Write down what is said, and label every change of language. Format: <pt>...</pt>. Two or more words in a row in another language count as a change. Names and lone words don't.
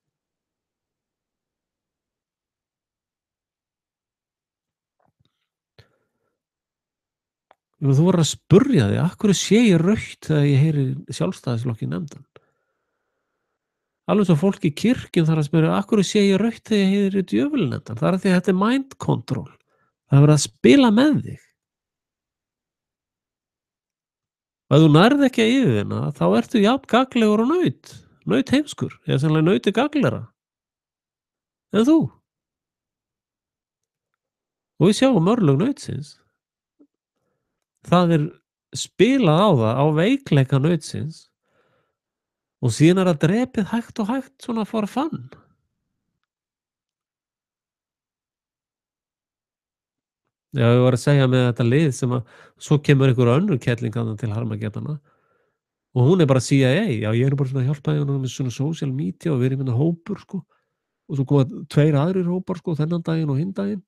<is>Þú verður að spurja þig, af hverju sé ég rautt þegar ég heyri Sjálfstæðisflokkinn nefndan? Alveg svo fólk í kirkjum þarf að spyrja, af hverju sé ég rautt þegar ég heyri djöfulinn nefndan? Það er af því að þetta er</is> <en>mind control.</en> <is>Það er verið að spila með þig. Og ef þú nærð ekki að yfirvinna, þá ertu jafn gagnlegur og naut. Naut heimskur, eða sannlega nauti gagnlegra en þú. Og við sjáum örlög nautsins. Það er spilað á það, á veikleika nautsins og síðan er það drepið hægt og hægt svona</is> <en>for fun.</en> <is>Já, ég var að segja með þetta lið sem að svo kemur einhver önnur kettling þarna til Harmageddana og hún er bara CIA. Já, ég er bara svona að hjálpa henni með svona</is> <en>social media</en> <is>og við erum hérna hópur sko og svo koma 2 aðrir hópar sko þennan daginn og hinn daginn.</is>